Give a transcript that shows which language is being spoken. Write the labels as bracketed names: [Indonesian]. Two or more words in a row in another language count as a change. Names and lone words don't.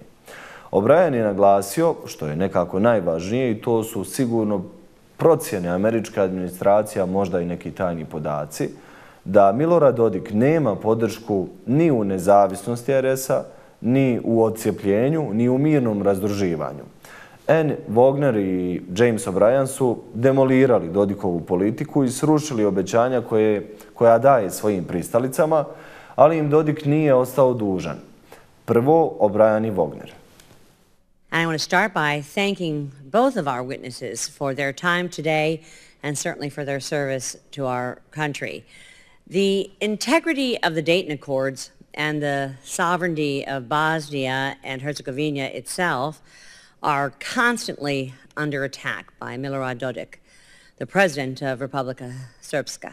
[Bosnian] O'Brien je naglasio, što je nekako najvažnije, i to su sigurno procjene američke administracije, možda i neki tajni podaci, da Milorad Dodik nema podršku ni u nezavisnosti RS-a, ni u odcijepljenju, ni u mirnom razdruživanju. Ann Wagner i James O'Brien su demolirali Dodikovu politiku i srušili obećanja koja daje svojim pristalicama, ali im Dodik nije ostao dužan. Prvo, O'Brien i Wagner. [English] I want to start by thanking both of our witnesses for their time today and certainly for their service to our country. The integrity of the Dayton Accords and the sovereignty of Bosnia and Herzegovina itself are constantly under attack by Milorad Dodik, the president of Republika Srpska.